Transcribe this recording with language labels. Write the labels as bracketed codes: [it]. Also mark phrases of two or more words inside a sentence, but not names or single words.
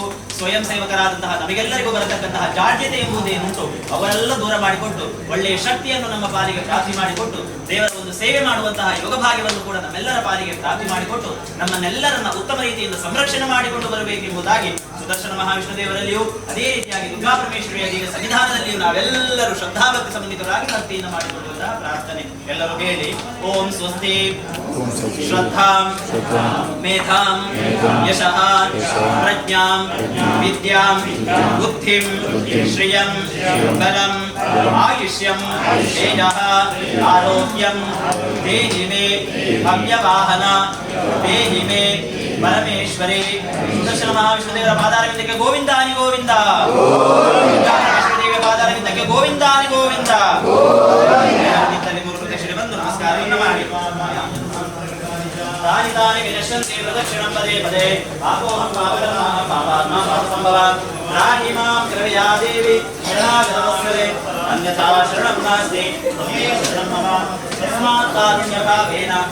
[kn] ಸ್ವಯಂ ಸೇವಕರಾದಂತಹ ನಮಗೆಲ್ಲರಿಗೂ ಬರತಕ್ಕಂತಹ ಜಾಡ್ಯತೆ ಎಂಬುದೇನುಂಟು ಅವೆಲ್ಲ ದೂರ ಮಾಡಿಕೊಟ್ಟು ಒಳ್ಳೆಯ ಶಕ್ತಿಯನ್ನು ನಮ್ಮ ಪಾಲಿಗೆ ಪ್ರಾಪ್ತಿ ಮಾಡಿಕೊಟ್ಟು ದೇವರ ಒಂದು ಸೇವೆ ಮಾಡುವಂತಹ ಯೋಗ ಭಾಗ್ಯವನ್ನು ಕೂಡ ನಮ್ಮೆಲ್ಲರ ಪಾಲಿಗೆ ಪ್ರಾಪ್ತಿ ಮಾಡಿಕೊಟ್ಟು ನಮ್ಮನ್ನೆಲ್ಲರನ್ನ ಉತ್ತಮ ರೀತಿಯಿಂದ ಸಂರಕ್ಷಣೆ ಮಾಡಿಕೊಂಡು ಬರಬೇಕೆಂಬುದಾಗಿ ಸುದರ್ಶನ ಮಹಾವಿಷ್ಣು ದೇವರಲ್ಲಿಯೂ ಅದೇ ರೀತಿಯಾಗಿ ದುರ್ಗಾ ಪರಮೇಶ್ವರಿಯ ದೇವಿಯ ಸನ್ನಿಧಾನದಲ್ಲಿಯೂ ನಾವೆಲ್ಲರೂ ಶ್ರದ್ಧಾಭಕ್ತಿ ಸಂಬಂಧಿತರಾಗಿ ಭಕ್ತಿಯನ್ನು ಮಾಡಿಕೊಳ್ಳುವುದರ ಪ್ರಾರ್ಥನೆ. ಎಲ್ಲರೂ ಹೇಳಿ [sa] ಓಂ ಸ್ವಸ್ತಿ ಶ್ರದ್ಧಾಂ ಮೇಧಾಂ ಯಶಃ ಪ್ರಜ್ಞಾಂ ವಿದ್ಯಾಂ ಬುದ್ಧಿಂ ಶ್ರಿಯಂ ಬಲಂ ಆಯುಷ್ಯಂ ತೇಜಃ ಆರೋಗ್ಯಂ ದೇಹಿ ಮೇ ಭವ್ಯವಾಹನ ದೇಹಿ ಮೇ ಪರಮೇಶ್ವರಿ. [kn] ಸುದರ್ಶನ ಮಹಾವಿಷ್ಣು ದೇವರ ಪಾದಾರವಿಂದಕ್ಕೆ ಗೋವಿಂದಾನಿ ಗೋವಿಂದ, ಪರಮೇಶ್ವರಿ ದೇವಿಯ ಪಾದಾರವಿಂದಕ್ಕೆ ಗೋವಿಂದಾನಿ ಗೋವಿಂದ. ಮೂರು ಪ್ರದಕ್ಷಿಣೆ ಬಂದು ನಮಸ್ಕಾರವನ್ನು ಮಾಡಿ [sa] ತಾನಿ ತಾನಿ ವಿನಶ್ಯಂತಿ ಪ್ರದಕ್ಷಿಣಂ ಪದೇ ಪದೇ ಆಪೋಹಂ ಪಾವನಂ ಪಾಪಾತ್ಮಾ ಸಂಭವಾತ್ ರಾಹಿ ಮಾಂ ಕೃಪಯಾ ದೇವಿ ಶರಣಾಗತವತ್ಸಲೆ ಅನ್ಯಥಾ ಶರಣಂ ನಾಸ್ತಿ ತ್ವಮೇವ ಶರಣಂ ಮಮ ತಸ್ಮಾತ್ ಕಾರುಣ್ಯಭಾವೇನ